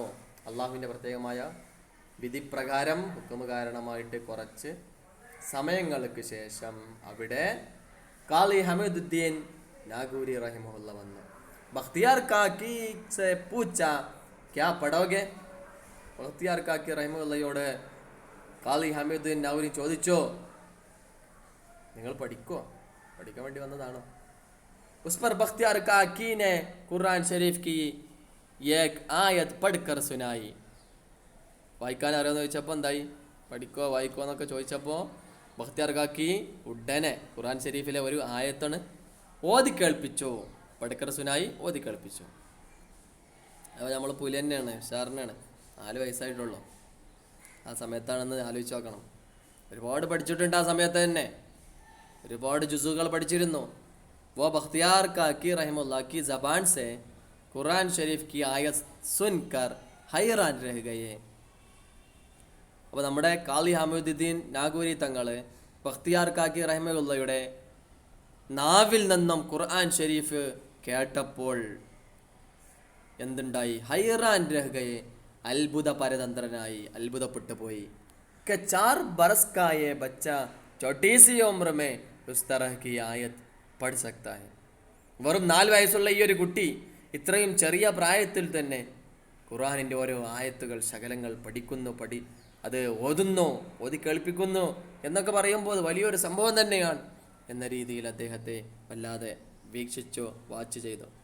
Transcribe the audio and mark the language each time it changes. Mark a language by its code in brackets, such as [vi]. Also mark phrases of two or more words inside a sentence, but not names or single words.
[ml] അള്ളാഹുവിൻ്റെ പ്രത്യേകമായ വിധിപ്രകാരം ഹുക്കം കാരണമായിട്ട് കുറച്ച് സമയങ്ങൾക്ക് ശേഷം അവിടെ ഖാലി ഹമീദുദ്ദീൻ നാഗൂരി റഹിമഹുല്ല വന്നു. [hi] बख्तियार काकी से पूछा क्या पढ़ोगे. [ml] ബഖ്തിയാർ കാക്കി റഹിമഹുല്ലയോട് ഖാലി ഹമീദുദ്ദീൻ നാഗൂരി ചോദിച്ചോ, നിങ്ങൾ പഠിക്കാൻ വേണ്ടി വന്നതാണോ? [hi] ഉസ് पर बख्तियार काकी ने कुरान शरीफ की एक आयत पढ़कर सुनाई. [ml] വായിക്കാൻ അറിയാമെന്ന് ചോദിച്ചപ്പോൾ എന്തായി, വായിക്കോ എന്നൊക്കെ ചോദിച്ചപ്പോൾ ബഖ്തിയാർ കാക്കി ഉടനെ ഖുർആൻ ഷരീഫിലെ ഒരു ആയത്താണ് ഓതി കേൾപ്പിച്ചു. [hi] पढ़कर सुनाई [ml] ഓതി കേൾപ്പിച്ചു. അപ്പോൾ നമ്മൾ പുലി തന്നെയാണ്, ഉഷാറിനാണ്. 4 വയസ്സായിട്ടുള്ളൂ. ആ സമയത്താണെന്ന് ആലോചിച്ച് നോക്കണം. ഒരുപാട് പഠിച്ചിട്ടുണ്ട്. ആ സമയത്ത് തന്നെ ഒരുപാട് ജുസുകൾ പഠിച്ചിരുന്നു. [hi] वो बख्तियार काकी रहमतुल्लाह की ज़बान से कुरान शरीफ की आयत सुनकर हैरान रह गए. [ml] അപ്പോൾ നമ്മുടെ ഖാലി ഹമീദുദ്ദീൻ നാഗൂരി തങ്ങൾ ബഖ്തിയാർ കാക്കി റഹിമഹുല്ലയുടെ നാവിൽ നിന്നും ഖുർആൻ ഷരീഫ് കേട്ടപ്പോൾ എന്തുണ്ടായി? [hi] हैरान रह गए, [ml] അത്ഭുത പരതന്ത്രനായി, അത്ഭുതപ്പെട്ടു പോയി. [hi] कि 4 बरस का ये बच्चा छोटी सी उम्र में उस तरह की आयत പഠ सकता है. [ml] വെറും 4 വയസ്സുള്ള ഈ ഒരു കുട്ടി ഇത്രയും ചെറിയ പ്രായത്തിൽ തന്നെ ഖുർആനിൻ്റെ ഓരോ ആയത്തുകൾ ശകലങ്ങൾ പഠിക്കുന്നു, അത് ഓതി കേൾപ്പിക്കുന്നു എന്നൊക്കെ പറയുമ്പോൾ അത് വലിയൊരു സംഭവം തന്നെയാണ് എന്ന രീതിയിൽ അദ്ദേഹത്തെ വല്ലാതെ വീക്ഷിച്ചു, വാച്ച് ചെയ്തു.